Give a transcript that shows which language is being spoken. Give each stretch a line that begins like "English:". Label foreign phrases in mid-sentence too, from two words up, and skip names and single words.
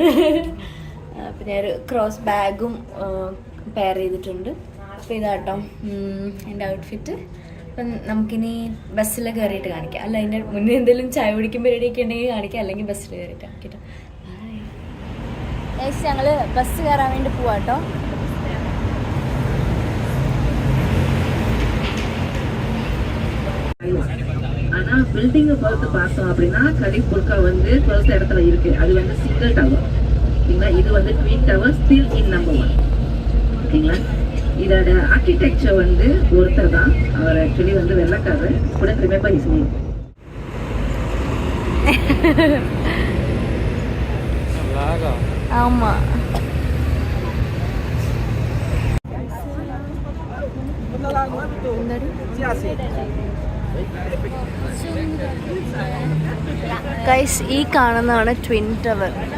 Malayalam: അപ്പം ഞാനൊരു ക്രോസ് ബാഗും പെയർ ചെയ്തിട്ടുണ്ട്. അപ്പോൾ ഇതാട്ടോ എൻ്റെ ഔട്ട്ഫിറ്റ്. അപ്പം നമുക്കിനി ബസ്സിൽ കയറിയിട്ട് കാണിക്കാം. അല്ല, അതിൻ്റെ മുന്നേ എന്തെങ്കിലും ചായ കുടിക്കുമ്പോൾ റെഡിയൊക്കെ ഉണ്ടെങ്കിൽ കാണിക്കാം, അല്ലെങ്കിൽ ബസ്സിൽ കയറിയിട്ട് കാണിക്കട്ടോ. ഞങ്ങൾ ബസ് കയറാൻ വേണ്ടി പോവാട്ടോ.
Tamil: ஆனா பில்டிங்கை பொறுத்து பார்த்தோம் அப்படின்னா கலிபுர்கா வந்து 12th இடத்துல இருக்கு. அது வந்து
English: single tower.
Tamil: ஓகேங்களா? இது வந்து
English: twin tower, still in number 1.
Tamil: ஓகேங்களா? இதோட ஆர்கிடெக்சர் வந்து ஒருத்தர் தான். அவர் ஆக்சுவலி வந்து வெள்ளக்காரர்.
English: couldn't remember his name.
Tamil: ஆமா.
Malayalam: ഗൈസ്, ഈ കാണുന്നതാണ്
English: twin tower.